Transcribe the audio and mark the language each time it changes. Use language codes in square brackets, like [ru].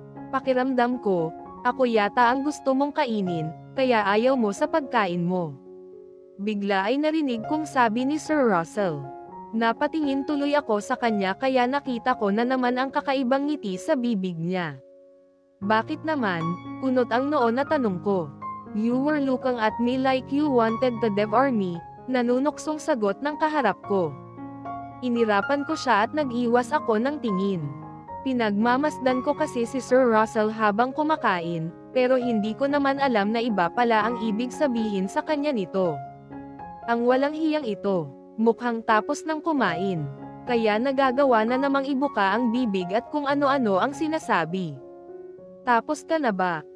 [tl] Pakiramdam ko, ako yata ang gusto mong kainin, kaya ayaw mo sa pagkain mo. Bigla ay narinig kong sabi ni Sir Russell. Napatingin tuloy ako sa kanya kaya nakita ko na naman ang kakaibang ngiti sa bibig niya. Bakit naman? Kunot ang noo na tanong ko. [en] You were looking at me like you wanted to devour me, [tl] nanunuksong sagot ng kaharap ko. Inirapan ko siya at nag-iwas ako ng tingin. Pinagmamasdan ko kasi si Sir Russell habang kumakain, pero hindi ko naman alam na iba pala ang ibig sabihin sa kanya nito. Ang walang hiyang ito, mukhang tapos ng kumain, kaya nagagawa na namang ibuka ang bibig at kung ano-ano ang sinasabi. Tapos ka na ba?